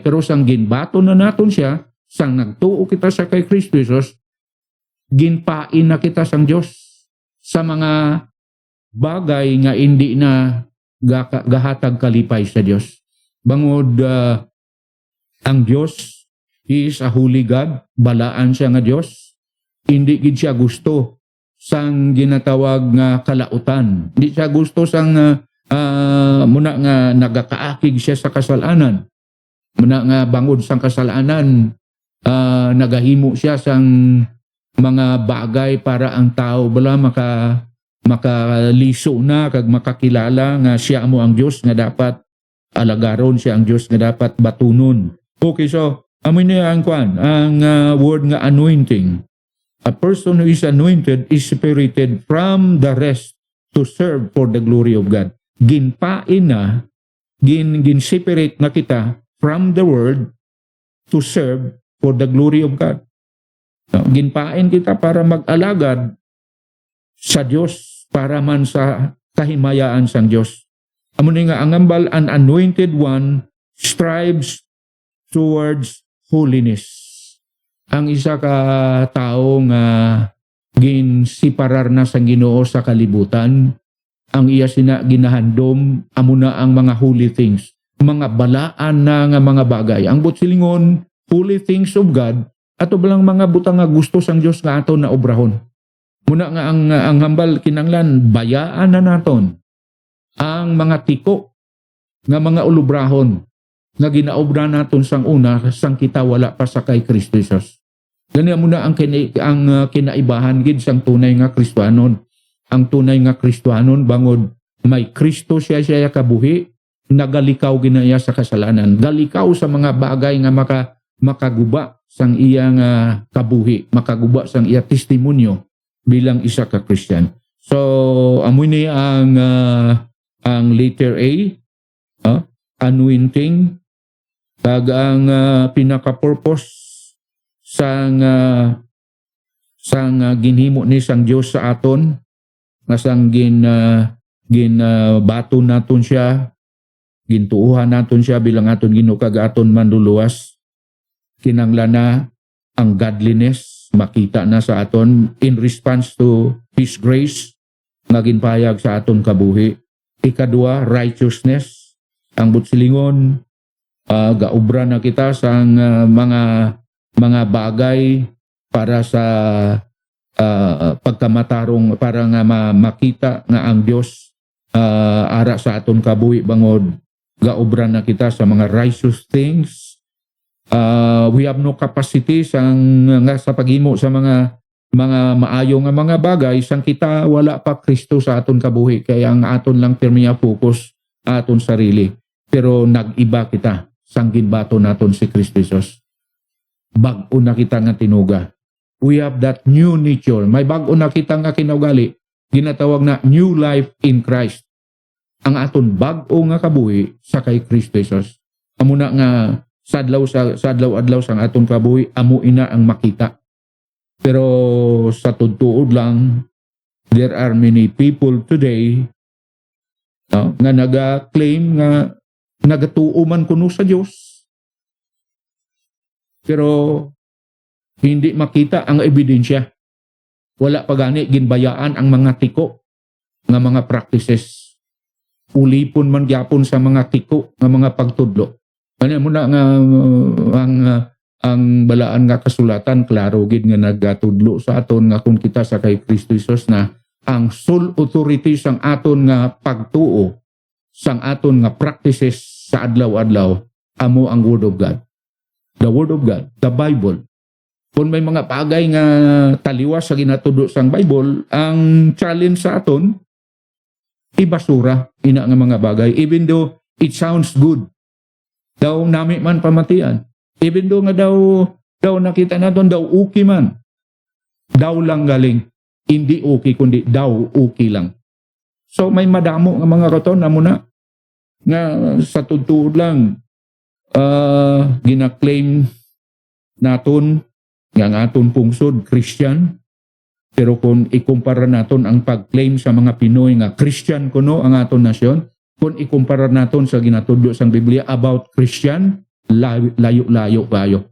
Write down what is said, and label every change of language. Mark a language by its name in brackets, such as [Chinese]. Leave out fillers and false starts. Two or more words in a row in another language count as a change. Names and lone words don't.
[Hiligaynon] Pero sang ginbato na naton siya, sang nagtuo kita sa kay Kristo Jesus, ginpain na kita sang Dios sa mga bagay nga hindi na gahatag kalipay sa Dios. Bangod ang Dios, [English] He is a holy God, [Hiligaynon] balaan siya nga Dios. Hindi gid siya gusto sang ginatawag nga kalautan. Hindi siya gusto sang muna nga nagakaakig siya sa kasalanan. Muna nga bangod sang kasalanan, nagahimo siya sang mga bagay para ang tao bala makaliso na kag makakilala nga siya mo ang Dios nga dapat alagaron, siya ang Dios nga dapat batunon. Okay, so amin niya ang word nga anointing. [English] A person who is anointed is separated from the rest to serve for the glory of God. [Hiligaynon] Ginpain na, gin-separate na kita [English] from the world to serve for the glory of God. [Hiligaynon] Ginpain kita para mag-alagad sa Dios, para man sa kahimayaan sang Dios. Amo ni nga ang ambal, [English] an anointed one strives towards holiness. [Hiligaynon] Ang isa ka tao nga ginsiparar na sang Ginoo sa kalibutan, ang iya sina ginahandom amo na ang mga [English] holy things, [Hiligaynon] mga balaan na nga mga bagay. Ang butsilingon, [English] holy things of God, [Hiligaynon] ato balang mga butang nga gusto sang Dios nga ato na obrahon. Muna nga ang hambal kinanglan, bayaan na naton ang mga tiko nga mga ulubrahon nga ginaobra naton sang una sang kita wala pa sa kay Kristo Jesus. Gani muna ang kinaibahan gid sang tunay nga Kristiyanon. Ang tunay nga Kristiyanon bangod may Kristo siya kabuhi, nagalikaw ginaya sa kasalanan. Galikaw sa mga bagay nga makaguba sang iya nga kabuhi, makaguba sang iya testimonyo bilang isa ka Kristiyan. So amoy ni ang Ang letter A, anointing, kag ang pinaka-purpose sang ginhimo ni sang Dios sa aton, nga sang bato naton siya, gintuuhan naton siya bilang aton Ginoo kag aton manluluwas. Kinanglan na ang godliness makita na sa aton [English] in response to His grace [Hiligaynon] nga ginpayag sa aton kabuhi. Ikadua, righteousness. Ang butsilingon, gaobra na kita sa mga bagay para sa pagkamatarong, para nga makita nga ang Dios ara sa aton kabuhi bangod gaobra na kita sa mga [English] righteous things. We have no capacity [Hiligaynon] sa paghimo sa mga maayo nga mga bagay sang kita wala pa Kristo sa aton kabuhi, kaya ang aton lang pirmiya focus aton sarili, pero nag-iba kita sang ginbato naton si Kristo Jesus. Bag-o na kita nga tinuga. [English] We have that new nature. [Hiligaynon] May bag-o na kita nga kinaugali, ginatawag na [English] new life in Christ. [Hiligaynon] Ang aton bag-o nga kabuhi sa kay Kristo Jesus. Amo na nga sadlaw-adlaw sang aton kabuhi, amo ina ang makita. Pero sa tutuod lang, [English] there are many people today [Hiligaynon] nga naga-claim nga nagatuo man kuno sa Dios, pero hindi makita ang ebidensya. Wala pa gani ginbayaan ang mga tiko nga mga practices. Ulipon man gyapon sa mga tiko nga mga pagtudlo. Ano mo na nga ang balaan nga kasulatan, klaro gid nga nagatudlo sa aton nga kung kita sa kay Kristo Jesus na ang [English] sole authority [Hiligaynon] sang aton nga pagtuo, sang aton nga practices sa adlaw-adlaw, amo ang [English] Word of God. The Word of God, the Bible. [Hiligaynon] Kung may mga bagay nga taliwas sa ginatudlo sang Bible, ang challenge sa aton, ibasura ina nga mga bagay. [English] Even though it sounds good, [Hiligaynon] daw nami man pamatian. [English] Even though [Hiligaynon] nga daw nakita naton, daw okay man. Daw lang galing. Hindi okay, kundi daw okay lang. So may madamo nga mga katon na muna nga sa tutuod lang gina-claim naton nga ang aton pungsod Christian, pero kung ikumpara naton ang pag-claim sa mga Pinoy nga Christian kuno ang aton nasyon, kung ikumpara naton sa ginatudlo sang Biblia about Christian, layo-layo bayo.